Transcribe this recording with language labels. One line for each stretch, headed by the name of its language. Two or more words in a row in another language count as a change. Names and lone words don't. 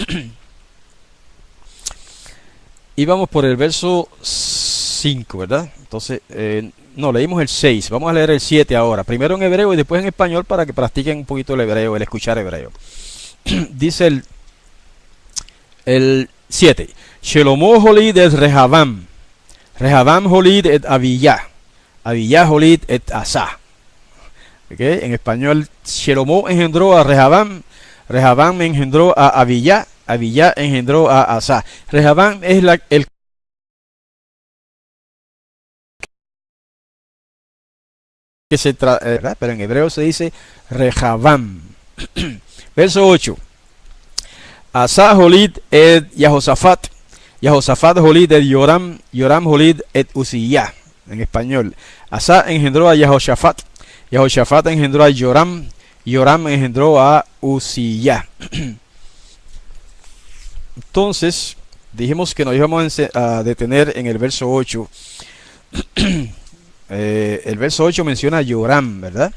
Spanish: Y vamos por el verso 5, ¿verdad? Entonces, no, leímos el 6, vamos a leer el 7 ahora. Primero en hebreo y después en español para que practiquen un poquito el hebreo, el escuchar hebreo. Dice el 7.
Hebrew: שלמה הוליד את רחבעם. רחבעם הוליד את אביה. אביה הוליד את אסא. ¿Okay?
Spanish: En español, Shelomó engendró a Rehabam. Rehabam engendró a Abiyah. Abiyah engendró a Asa. Rehabam es el que se ¿verdad? Pero en hebreo se dice Rehabam.
Hebrew: Verso 8. אסא הוליד את יהושפט. יהושפט הוליד את יורם. יורם הוליד את עוזיה.
Spanish: En español, Asa engendró a Yahoshafat. Yahoshafat engendró a Yoram. Yoram engendró a Uziyah. Entonces, dijimos que nos íbamos a detener en el verso 8. El verso 8 menciona a Yoram, ¿verdad?